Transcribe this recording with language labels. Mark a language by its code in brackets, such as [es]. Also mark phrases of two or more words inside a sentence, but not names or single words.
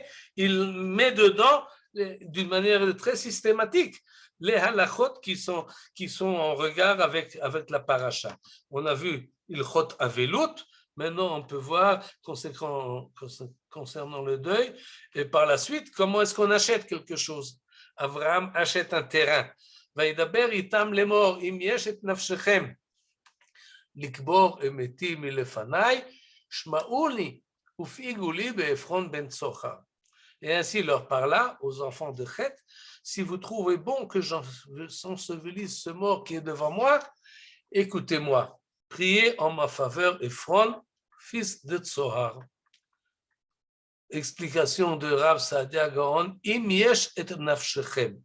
[fr] Il met dedans d'une manière très systématique les halachot qui sont en regard avec la paracha. On a vu [he] הלכות אבלות, [fr] Maintenant, on peut voir concernant le deuil, et par la suite, comment est-ce qu'on achète quelque chose. Abraham achète un terrain. [he] וידבר איתם לאמור, אם יש את נפשכם לקבור אמתי מלפניי, שמעו לי ופעיגו לי בעפרון בן צוחר. [fr] Et ainsi leur parla aux enfants de Chet, si vous trouvez bon que j'ensevelisse ce mort qui est devant moi, écoutez-moi, priez en ma faveur Ephron, fils de Tsohar. Explication de Rav Saadia Gaon, [he] אם יש את נפשכם.